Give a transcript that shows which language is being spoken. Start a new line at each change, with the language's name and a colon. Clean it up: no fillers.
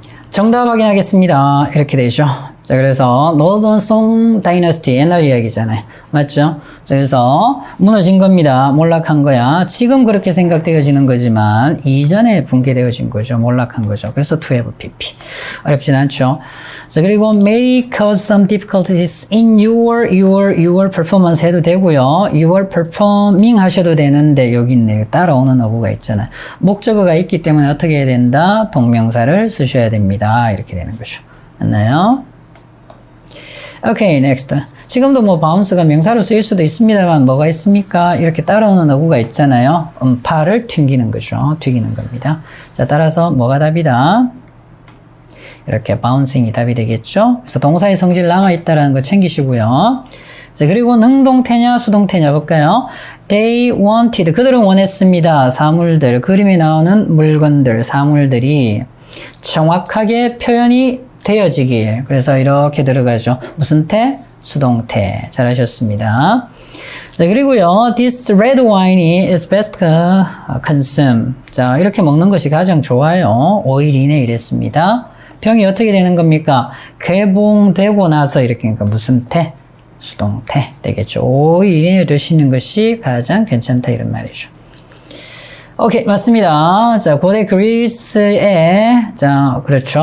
Korean: 정답 확인하겠습니다. 이렇게 되죠. 자, 그래서 노던 송 다이너스티 옛날 이야기잖아요. 맞죠? 자, 그래서 무너진 겁니다. 몰락한 거야. 지금 그렇게 생각되어지는 거지만 이전에 붕괴되어진 거죠. 몰락한 거죠. 그래서
English: to have pp.
Korean: 어렵진 않죠. 자, 그리고
English: may cause some difficulties in your performance
Korean: 해도 되고요.
English: your performing
Korean: 하셔도 되는데 여기 있네요. 따라오는 어구가 있잖아요. 목적어가 있기 때문에 어떻게 해야 된다? 동명사를 쓰셔야 됩니다. 이렇게 되는 거죠. 맞나요? 오케이, next. 지금도 뭐 바운스가 명사로 쓰일 수도 있습니다만 뭐가 있습니까? 이렇게 따라오는 어구가 있잖아요. 음파를 튕기는 거죠. 튀기는 겁니다. 자, 따라서 뭐가 답이다? 이렇게 bouncing이 답이 되겠죠. 그래서 동사의 성질 남아있다라는 거 챙기시고요. 자, 그리고 능동태냐 수동태냐 볼까요?
English: They wanted.
Korean: 그들은 원했습니다. 사물들, 그림에 나오는 물건들, 사물들이 정확하게 표현이 되어지기에. 그래서 이렇게 들어가죠. 무슨 태? 수동태. 잘하셨습니다. 자, 그리고요.
English: This red wine is best consumed.
Korean: 자, 이렇게 먹는 것이 가장 좋아요. 5일 이내 이랬습니다. 병이 어떻게 되는 겁니까? 개봉되고 나서 이렇게 그러니까 무슨 태? 수동태 되겠죠. 5일 이내에 드시는 것이 가장 괜찮다 이런 말이죠. 오케이, 맞습니다. 자, 고대 그리스에, 자, 그렇죠.